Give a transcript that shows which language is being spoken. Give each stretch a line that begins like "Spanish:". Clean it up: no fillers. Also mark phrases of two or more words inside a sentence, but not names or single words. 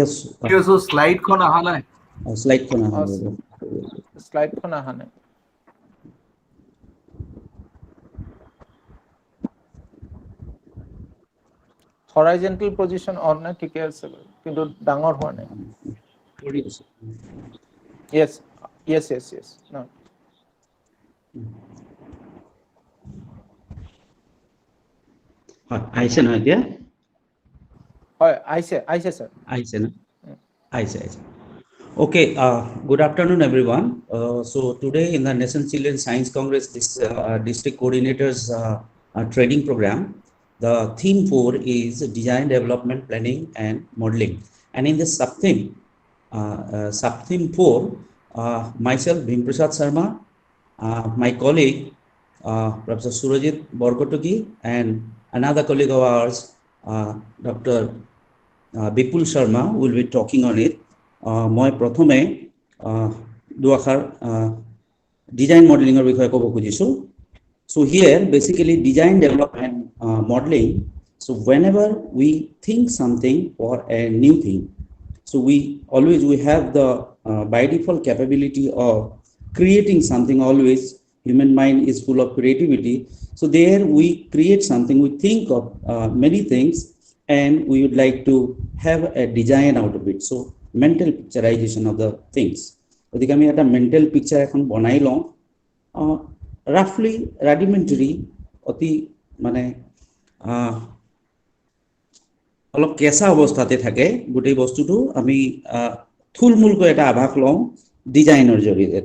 Assamese: স্লাইডখন অহা নাই। স্লাইডখন আহা নাই। স্লাইডখন অহা নাই।
English: horizontal position
Assamese: অন নাই, ঠিকে আছে কিন্তু ডাঙৰ হোৱা নাই।
English: Yes, yes, yes, yes. No.
Assamese: হয়, আহিছে না এতিয়া? হয়, আহিছে স্যার। আহিছে না? আহিছে।
English: Okay, good afternoon, everyone. So today in the National Children's Science Congress District Coordinators Training Program, the theme 4 is Design, Development, Planning and Modeling. And in this sub-theme 4, myself, Bhimprasad Sharma, my colleague, Professor Surajit Borgotogi, and another colleague of ours, Dr. Bipul Sharma, will be talking on it.
Assamese: মই প্ৰথমে দুআষাৰ ডিজাইন মডেলিঙৰ বিষয়ে ক'ব খুজিছোঁ.
English: So here basically design, development, modeling. So whenever we think something or a new thing, so we have the by default capability of creating something. Always human mind is full of creativity. So there we create something, we think of many things, and we would like to have a design out of it. So mental picturization of the things.
Assamese: গতিকে আমি এটা
English: mental picture
Assamese: এখন বনাই লওঁ,
English: roughly rudimentary,
Assamese: অতি মানে অলপ কেঁচা অৱস্থাতে থাকে গোটেই বস্তুটো। আমি থুলমূলকৈ এটা আভাস লওঁ ডিজাইনৰ জৰিয়তে।